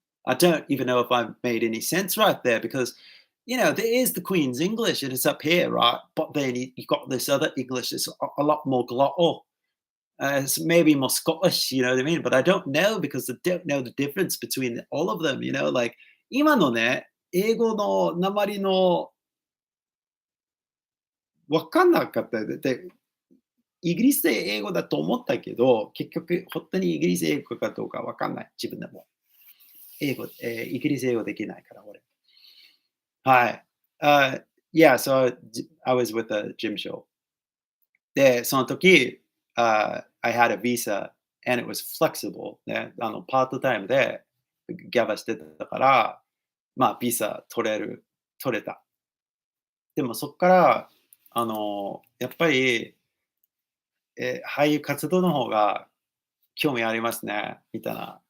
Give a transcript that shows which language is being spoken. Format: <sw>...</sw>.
<en>I don't even know if I made any sense right there because, there is the Queen's English and it's up here, right? But then you got this other English that's a lot more glottal. maybe more Scottish, you know what I mean? But I don't know because I don't know the difference between all of them, you know? Like,</en> <ja>今のね、英語の訛りの分かんなかったよ。で、イギリス英語だと思ったけど、結局本当にイギリス英語かどうか分かんない、自分でも。イギリス英語できないから、俺。はい。</ja> <en>Yeah, so I was with a gym show.</en> <ja>で、その時、</ja> <en>I had a visa and it was flexible</en> <ja>ね。パートタイムでギャバしてたから、まあ、ビザ取れた。でもそっから、やっぱり、俳優活動の方が興味ありますね、みたいな。</ja>